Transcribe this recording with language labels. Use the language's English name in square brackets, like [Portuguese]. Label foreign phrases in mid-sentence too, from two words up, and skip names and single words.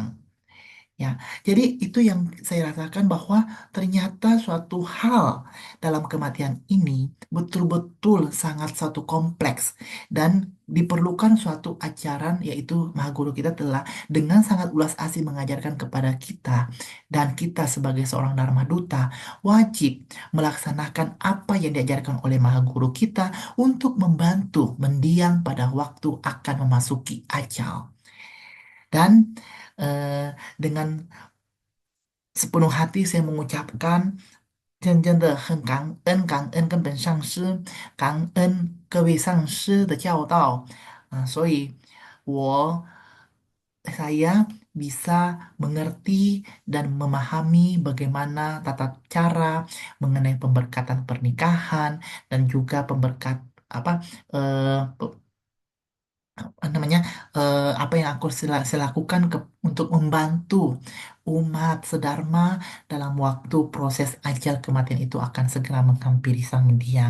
[Indonesian] Ya, jadi itu yang saya rasakan bahwa ternyata suatu hal dalam kematian ini betul-betul sangat satu kompleks dan diperlukan suatu ajaran yaitu Maha Guru kita telah dengan sangat ulas asih mengajarkan kepada kita dan kita sebagai seorang Dharma Duta wajib melaksanakan apa yang diajarkan oleh Maha Guru kita untuk membantu mendiang pada waktu akan memasuki ajal. Dan dengan sepenuh hati saya mengucapkan [Chinese] 真正的很感恩，感恩跟本上师，感恩各位上师的教导， [Indonesian] 所以saya bisa mengerti dan memahami bagaimana tata cara mengenai pemberkatan pernikahan dan juga pemberkat apa apa namanya apa yang aku saya lakukan untuk membantu umat sedharma dalam waktu proses ajal kematian itu akan segera menghampiri sang mendiang.